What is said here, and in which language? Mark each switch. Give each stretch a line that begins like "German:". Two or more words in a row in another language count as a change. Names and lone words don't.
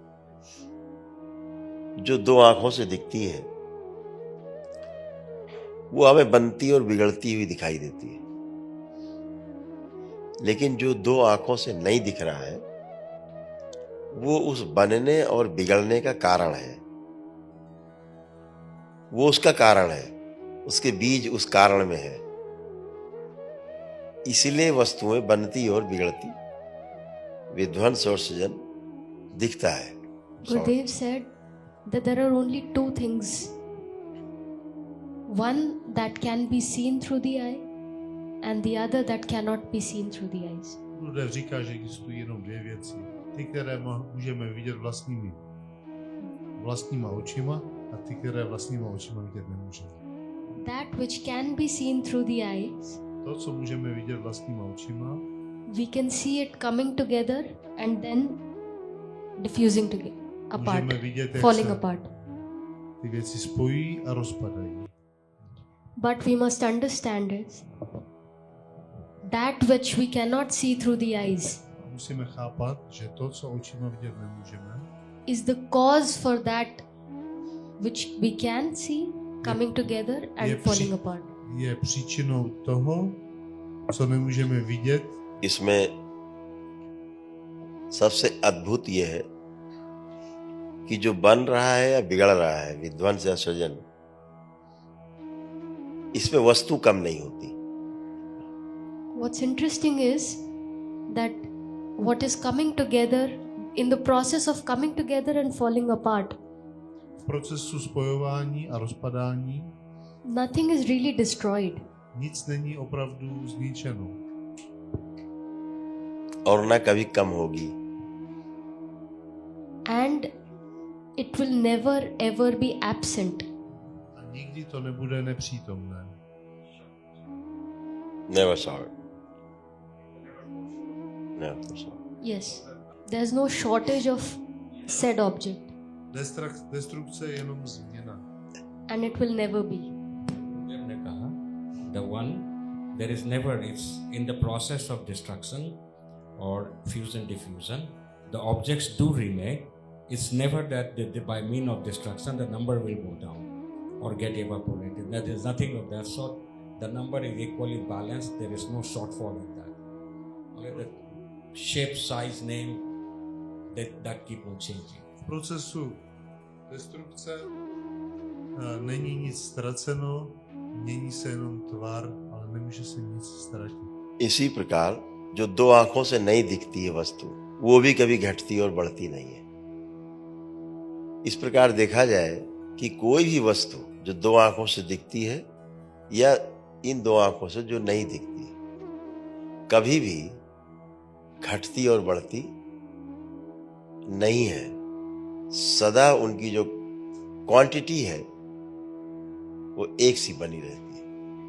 Hindi: जो दो आंखों से दिखती है वो हमें बनती और बिगड़ती हुई दिखाई देती है, लेकिन जो दो आंखों से नहीं दिख रहा है वो उस बनने और बिगड़ने का कारण है. वो उसका कारण है, उसके बीज उस कारण में है. इसीलिए वस्तुएं बनती और बिगड़ती, विध्वंस और सृजन दिखता है.
English: Gurudev said that there are only two things. One that can be seen through the eye and the other that cannot be seen through the eyes.
Czech: Gurudev říká, že existují jenom dvě věci. Ty, které můžeme vidět vlastníma očima a ty, které vlastníma očima vidět nemůžeme.
English: That which can be seen through the eyes,
Czech: To, co můžeme vidět vlastníma očima,
English: we can see it coming together and then diffusing apart,
Czech: můžeme vidět, jak
English: falling
Czech: se
English: apart.
Czech: ty věci spojují a rozpadají.
English: But we must understand is that which we cannot see through the eyes
Czech: Musíme chápat, že to, co očima vidět nemůžeme,
English: is the cause for that which we can see coming together and
Czech: je
English: falling apart.
Czech: je příčinou toho, co nemůžeme vidět.
Hindi: इसमें सबसे अद्भुत यह है कि जो बन रहा है या बिगड़ रहा है, विध्वंस या सृजन, इसमें वस्तु कम नहीं होती.
English: What's interesting is that what is coming together, in the process of coming together and falling apart,
Czech: V procesu spojování a rozpadání
English: nothing is really destroyed.
Czech: nic není opravdu zničeno.
Hindi: और न कभी कम होगी.
English: And it will never ever be absent.
Czech: A nikdy to nebude nepřítomné.
English: Never saw it. Never saw it. Yes, there's no shortage of said object,
Czech: Destrukce je jenom změna.
English: and it will never be.
Hindi: ने कहा,
English: the one, there is never, it's in the process of destruction or fusion diffusion, the objects do remain. It's never that by means of destruction the number will go down or get evaporated. There is nothing of that sort. The number is equally balanced. There is no shortfall in that. Only the shape, size, name, that keep on changing.
Czech: V procesu destrukce není nic ztraceno, mění se jenom tvar, ale nemůže se nic ztratit.
Hindi: इसी प्रकार जो दो आंखों से नहीं दिखती है वस्तु, वो भी कभी घटती और बढ़ती नहीं है. इस प्रकार देखा जाए कि कोई भी वस्तु जो दो आंखों से दिखती है या इन दो आंखों से जो नहीं दिखती, कभी भी घटती और बढ़ती नहीं है, सदा उनकी जो क्वांटिटी है वो एक सी बनी रहती है।